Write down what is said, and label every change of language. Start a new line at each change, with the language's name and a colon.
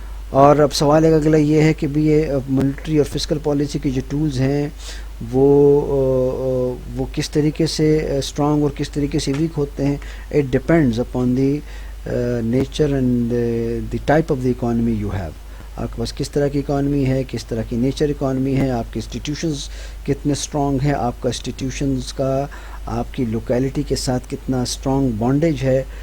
Urdu: اور اب سوال ایک اگلا یہ ہے کہ بھی یہ مانیٹری اور فسکل پالیسی کے جو ٹولز ہیں وہ کس طریقے سے اسٹرانگ اور کس طریقے سے ویک ہوتے ہیں.
English: It depends upon the nature and the type of the economy you have.
Urdu: آپ کے پاس کس طرح کی اکانومی ہے، کس طرح کی نیچر اکانومی ہے، آپ کے انسٹیٹیوشنز کتنے اسٹرانگ ہیں، آپ کا انسٹیٹیوشنز کا آپ کی لوکیلٹی کے ساتھ کتنا اسٹرانگ بانڈیج ہے.